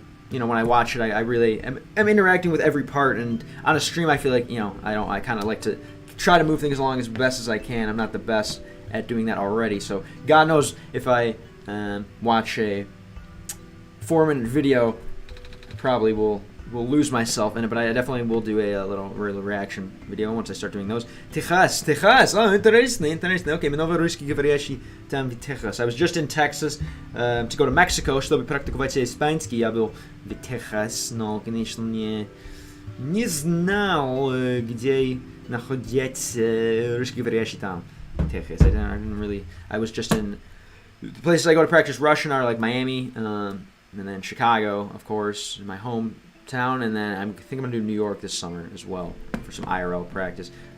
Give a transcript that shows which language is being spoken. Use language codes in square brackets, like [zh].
[en] You know, when I watch it, I really am interacting with every part, and on a stream, I feel like, you know, I kind of like to try to move things along as best as I can. I'm not the best at doing that already, so God knows if I watch a 4-minute video, I probably will lose myself in it, but I definitely will do a little reaction video once I start doing those. Texas, oh, интересно. Okay, [ru] много русскоговорящий там в [en] Texas. I was just in Texas to go to Mexico, [ru] чтобы практиковать испанский. Я был в Texas, но, конечно, не знал, где находится русскоговорящий там в Texas. [en] I didn't really. I was just in the places I go to practice Russian are like Miami, and then Chicago, of course, my hometown, and then I think I'm gonna do New York this summer as well for some IRL practice.